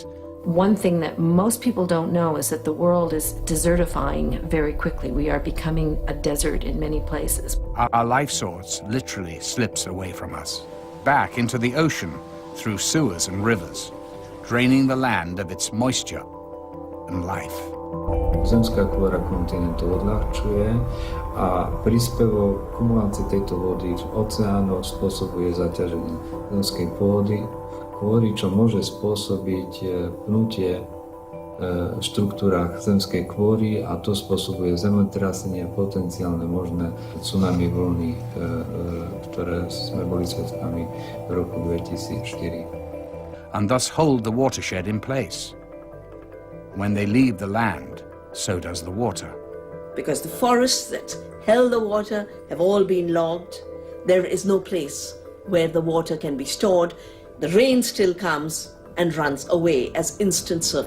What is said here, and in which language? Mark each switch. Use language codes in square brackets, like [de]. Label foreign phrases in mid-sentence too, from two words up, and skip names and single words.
[en] One thing that most people don't know is that the world is desertifying very quickly. We are becoming a desert in many places. Our life source literally slips away from us, back into the ocean through sewers and rivers, draining the land of its moisture and life. [sk] Zemská kôra kontinentu odľahčuje a príspevok kumulácie tejto vody v oceánoch spôsobuje zaťaženie zemskej pôdy, čo môže spôsobiť pnutie v štruktúrach zemskej kôry a to spôsobuje zemetrasenie a potenciálne možné tsunami vlny, ktoré sme boli svedkami v roku 2004. [en] And thus hold the watershed in place. When they leave the land, so does the water. Because the forests that held the water have all been logged, there is no place where the water can be stored. The rain still comes and runs away as instant surf.